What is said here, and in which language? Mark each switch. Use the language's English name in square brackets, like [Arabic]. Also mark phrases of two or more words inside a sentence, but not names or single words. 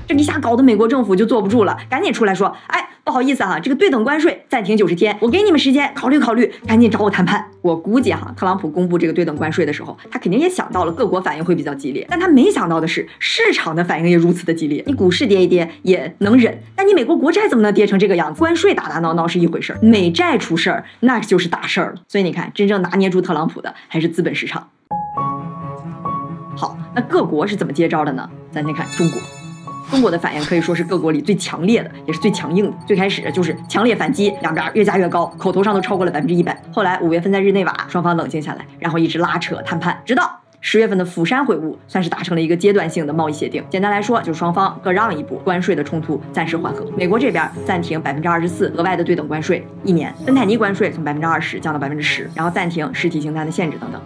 [Chinese] 這一下搞得美國政府就坐不住了，趕緊出來說，哎，不好意思哈，這個對等關稅暫停90天，我給你們時間考慮考慮，趕緊找我談判。我估計哈，特朗普公布這個對等關稅的時候，他肯定也想到了各國反應會比較激烈，但他沒想到的是市場的反應也如此的激烈。你股市跌一跌也能忍，但你美國國債怎麼能跌成這個樣子？關稅打打鬧鬧是一回事兒，美債出事兒那就是大事兒了。所以你看，真正拿捏住特朗普的還是資本市場。好，那各國是怎麼接招的呢？咱先看中國。中國的反應可以說是各國裡最強烈的，也是最強硬的。最開始就是強烈反擊，兩邊越加越高，口頭上都超過了100%。後來5月份在日內瓦，雙方冷靜下來，然後一直拉扯談判，直到10月份的釜山會晤，算是達成了一個階段性的貿易協定。簡單來說，就是雙方各讓一步，關稅的衝突暫時緩和。美國這邊暫停24%額外的對等關稅1年，芬太尼關稅從20%降到10%，然後暫停實體清單的限制等等。